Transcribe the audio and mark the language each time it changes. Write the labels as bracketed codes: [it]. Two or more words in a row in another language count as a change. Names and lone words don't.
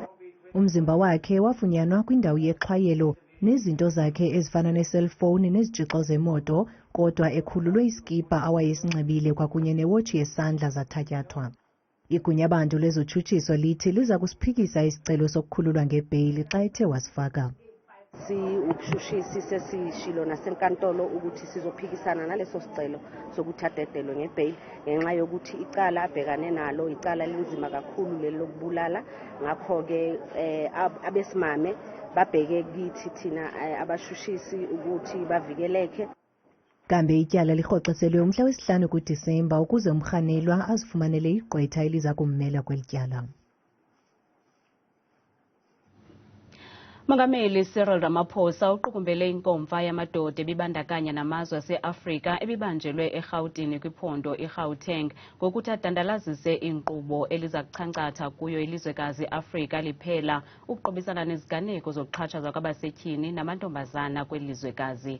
[xh] Umzimba wakhe wafunyanwa kwindawo yexhwayelo nezinto zakhe ezifana neselfowuni nezitshixo zemoto, kodwa ekhululwe iskipa awayesinxibile kwakunye newotshi yesandla zathatyathwa. Igunyabantu lezotshutshiso lithi liza kusiphikisa isicelo sokukhululwa ngebheyili xa ethe wasifaka. [zu] Ubushushisi sesishilo nasenkantolo ukuthi sizophikisana naleso sicelo sokuthi adedelwe ngebheyili ngenxa yokuthi icala abhekane nalo icala linzima kakhulu lelo lokubulala. Ngakho-ke abesimame babheke kithi thina abashushisi ukuthi bavikeleke. [xh] Kambe ityala lihoxiselwe umhla wesi-5 kuDisemba ukuze umrhanelwa azifumanele igqwetha eliza kummela kweli tyala. Mongameli Cyril Ramaphosa uqukumbele inkomfa yamadoda ebibandakanya namazwe ase-Afrika ebibanjelwe eGauteng kwiphondo iGauteng ngokuthi adandalazise inkqubo eliza kuchankcatha kuyo ilizwekazi Afrika liphela ukuqubisana neziganeko zokuxhatshazwa kwabasetyhini namantombazana kweli lizwekazi.